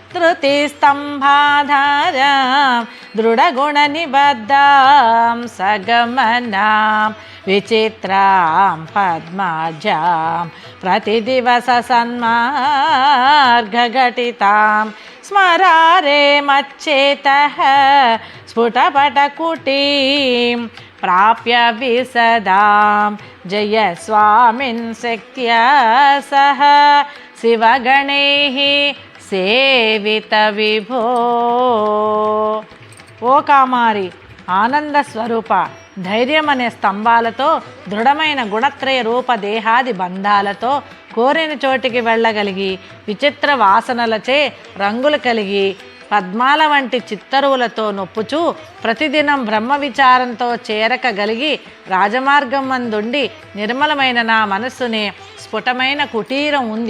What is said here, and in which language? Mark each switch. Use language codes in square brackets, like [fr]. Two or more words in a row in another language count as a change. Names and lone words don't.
[sa] धृतिस्तम्भाधारां दृढगुणनिबद्धां सगमनां विचित्रां पद्माजां प्रतिदिवससन्मार्गघटितां स्मरारे मच्चेतः स्फुटपटकुटीं प्राप्य विसदां जय स्वामिन् शक्त्या सह शिवगणैः సేవిత విభో. [te] ఓ కామారి, ఆనంద స్వరూప, ధైర్యం అనే స్తంభాలతో దృఢమైన గుణత్రయ రూప దేహాది బంధాలతో కోరిన చోటికి వెళ్ళగలిగి విచిత్ర వాసనలచే రంగులు కలిగి పద్మాల వంటి చిత్తరువులతో నొప్పుచూ ప్రతిదినం బ్రహ్మ విచారంతో చేరకగలిగి రాజమార్గం మందుండి నిర్మలమైన నా మనస్సునే స్ఫుటమైన కుటీరం ఉంది.